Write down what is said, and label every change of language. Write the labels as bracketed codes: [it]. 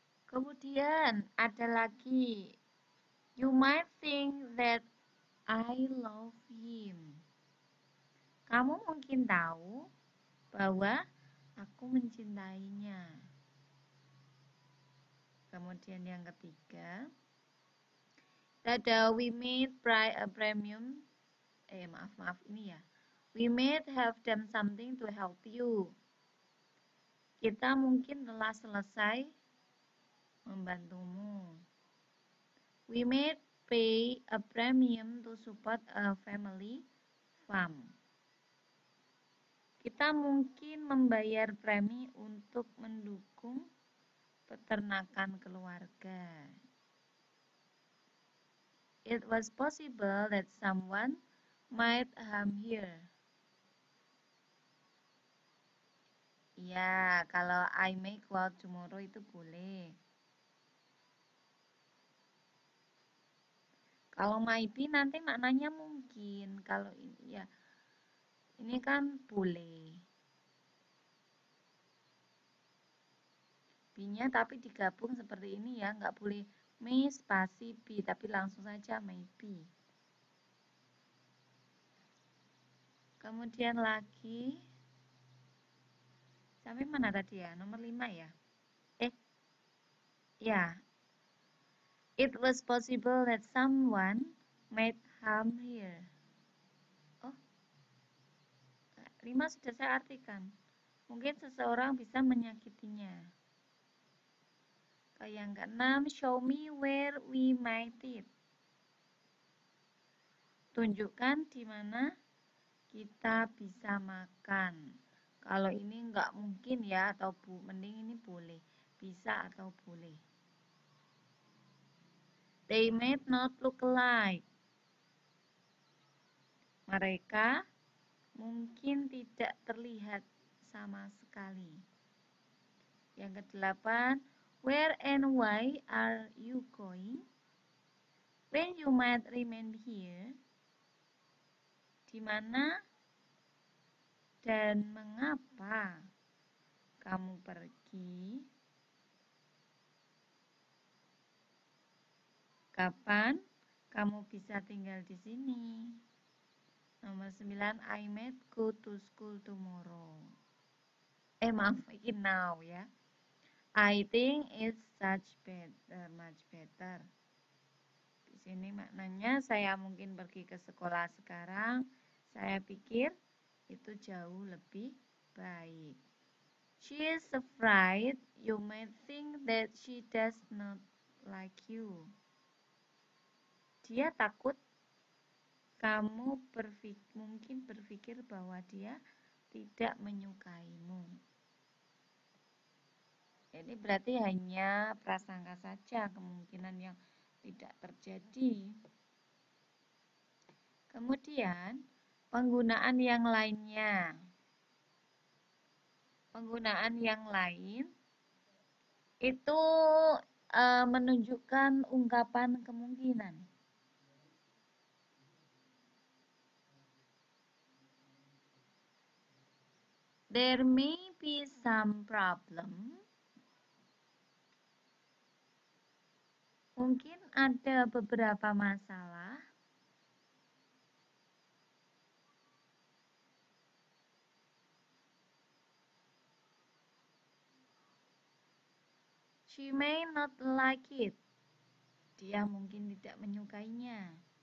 [id] Kemudian ada lagi, [en] you might think that I love him. [id] Kamu mungkin tahu bahwa aku mencintainya. Kemudian yang ketiga, ada [en] we made a premium. [id] Maaf ini ya. [en] We might have done something to help you. [id] Kita mungkin telah selesai membantumu. [en] We might pay a premium to support a family farm. [id] Kita mungkin membayar premi untuk mendukung peternakan keluarga. [en] It was possible that someone might harm her. [id] Ya, kalau [en] I may go out tomorrow [id] itu boleh. Kalau maybe nanti maknanya mungkin. Kalau ini ya, ini kan boleh. B-nya tapi digabung seperti ini ya, nggak boleh may spasi B, tapi langsung saja maybe. Kemudian lagi, sampai mana tadi ya? Nomor 5 ya? Ya. [en] It was possible that someone might harm her. [id] Oh, 5 sudah saya artikan. Mungkin seseorang bisa menyakitinya. Yang keenam, [en] show me where we might eat. [id] Tunjukkan di mana kita bisa makan. Kalau ini nggak mungkin ya, atau mending ini boleh. Bisa atau boleh. [en] They might not look alike. [id] Mereka mungkin tidak terlihat sama sekali. Yang kedelapan, [en] where and why are you going? When you might remain here. [id] Di mana dan mengapa kamu pergi? Kapan kamu bisa tinggal di sini? Nomor 9, [en] I might go to school tomorrow. [id] Maaf, ini [en] now ya. I think it's much better. [id] Di sini maknanya saya mungkin pergi ke sekolah sekarang. Saya pikir itu jauh lebih baik. [en] She is afraid you may think that she does not like you. [id] Dia takut kamu mungkin berpikir bahwa dia tidak menyukaimu. Ini berarti hanya prasangka saja, kemungkinan yang tidak terjadi. Kemudian, penggunaan yang lainnya. Penggunaan yang lain itu menunjukkan ungkapan kemungkinan. [en] There may be some problem. [id] Mungkin ada beberapa masalah. [en] She may not like it. [id] Dia mungkin tidak menyukainya.